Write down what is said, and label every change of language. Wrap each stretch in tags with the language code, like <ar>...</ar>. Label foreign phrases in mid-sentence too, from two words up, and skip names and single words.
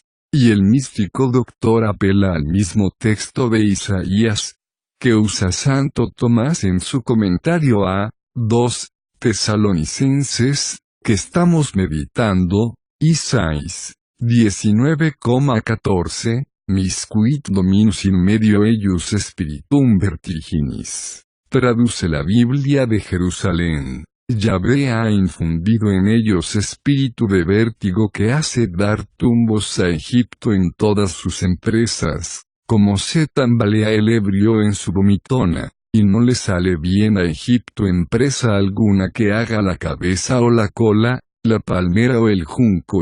<es>Y el místico doctor apela al mismo texto de Isaías, que usa Santo Tomás en su comentario a 2 Tesalonicenses, que estamos meditando. Isaías 19,14,</es> <la>Miscuit dominus in medio eius spiritum vertiginis.</la> <es>Traduce la Biblia de Jerusalén. Yahvé ha infundido en ellos espíritu de vértigo que hace dar tumbos a Egipto en todas sus empresas, como se tambalea el ebrio en su vomitona, y no le sale bien a Egipto empresa alguna que haga la cabeza o la cola, la palmera o el junco.</es>